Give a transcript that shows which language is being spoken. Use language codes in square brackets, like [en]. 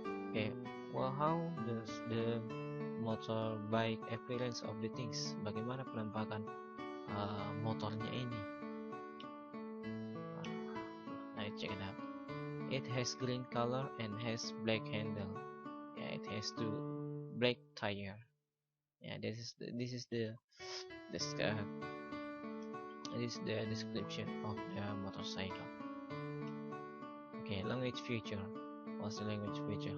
[en] Okay, well, how does the motorbike appearance of the things? [id] Bagaimana penampakan motornya ini? [en] I check it out. It has green color and has black handle. Yeah, it has two black tire. Yeah, this is the description of the motorcycle. Okay, language feature. What's the language feature?